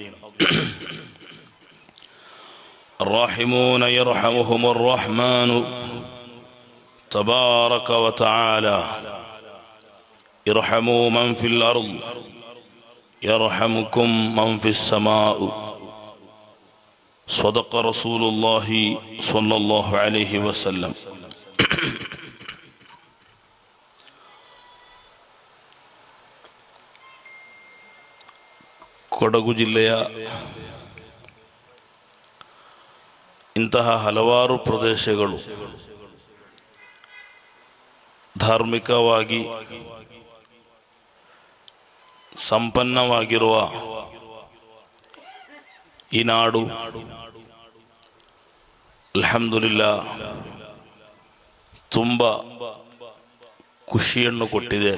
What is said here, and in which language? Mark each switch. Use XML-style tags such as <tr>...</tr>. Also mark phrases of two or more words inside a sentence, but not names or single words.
<ar>الراحمون يرحمهم الرحمن تبارك وتعالى. ارحموا من في الأرض يرحمكم من في السماء. صدق رسول الله صلى الله عليه وسلم.</ar> <kn>ಕೊಡಗು ಜಿಲ್ಲೆಯ ಇಂತಹ ಹಲವಾರು ಪ್ರದೇಶಗಳು ಧಾರ್ಮಿಕವಾಗಿ ಸಂಪನ್ನವಾಗಿರುವ ಈ ನಾಡು ಅಲ್ಹಮ್ದುಲಿಲ್ಲಾ ತುಂಬ ಖುಷಿಯನ್ನು ಕೊಟ್ಟಿದೆ.</kn>